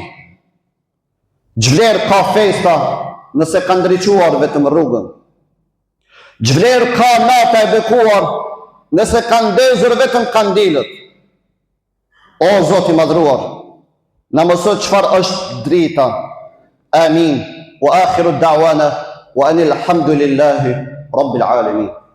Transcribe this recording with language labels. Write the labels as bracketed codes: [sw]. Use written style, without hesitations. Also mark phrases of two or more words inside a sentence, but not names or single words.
[sq] Ç'vlerë ka festa nëse ka ndriçuar vetëm rrugën. Ç'vlerë ka nata e bekuar nëse ka ndezur vetëm kandilët. O Zoti i madhruar, na mëso çfarë është drita. Amin. [ar] وآخر دعوانا وأن الحمد لله رب العالمين.